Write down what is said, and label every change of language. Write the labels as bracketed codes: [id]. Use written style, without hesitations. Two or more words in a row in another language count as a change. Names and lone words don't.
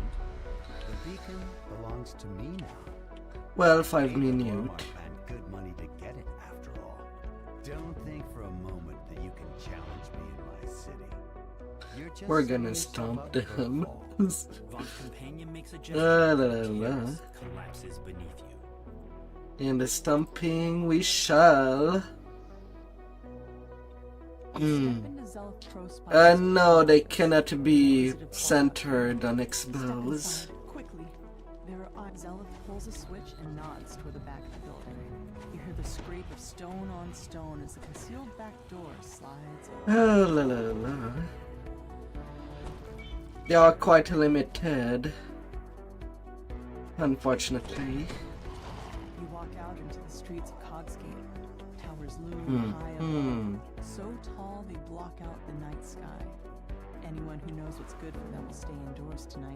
[en] The beacon belongs to me now. Well, 5 Paid for minutes. and good money to get it, after all. Don't think for a moment that you can challenge me in my city. You're just We're setting gonna yourself stomp up for a them. fall. Vaughn's companion makes a La gesture. la and la. tears collapses beneath you. In the stomping we shall. No, they cannot be centered on expose. Quickly, Zelith pulls a switch and nods toward the back of the building. You hear the scrape of stone on stone as the concealed back door slides open. Oh la la la. They are quite limited, unfortunately. You walk out into the streets of Cogsgate. Towers loom high above, so tall they block out the night sky. Anyone who knows what's good for them will stay indoors tonight.